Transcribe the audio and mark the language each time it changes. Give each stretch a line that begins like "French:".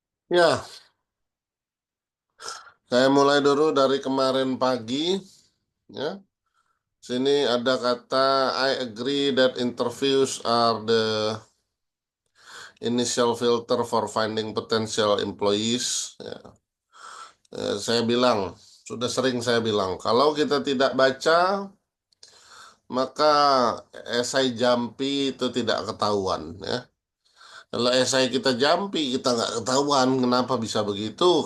Indonesian: Ya, saya mulai dulu dari kemarin pagi. Ya, sini ada kata
English: I agree that interviews are the initial filter for finding potential employees.
Indonesian: Ya, saya bilang, sudah sering saya bilang, kalau kita tidak baca, maka esai jampi itu tidak ketahuan. Ya. Kalau esai kita jampi, kita nggak ketahuan. Kenapa bisa begitu?